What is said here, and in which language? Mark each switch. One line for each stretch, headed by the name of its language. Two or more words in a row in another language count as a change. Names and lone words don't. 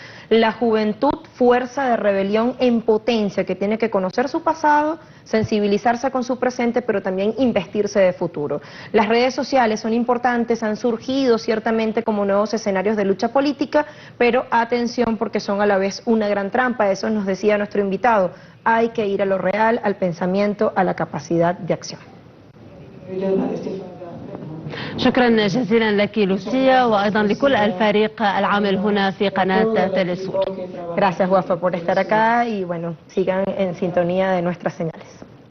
Spanish: La juventud, fuerza de rebelión en potencia, que tiene que conocer su pasado, sensibilizarse con su presente, pero también investirse de futuro. Las redes sociales son importantes, han surgido ciertamente como nuevos escenarios de lucha política, pero atención porque son a la vez una gran trampa. Eso nos decía nuestro invitado, hay que ir a lo real, al pensamiento, a la capacidad de acción.
Arabic: شكرا جزيلا لك لوسيا وأيضا لكل الفريق العامل هنا في قناة تلسور.
Spanish: Gracias, Wafa, por estar acá y bueno, sigan en sintonía de nuestras señales.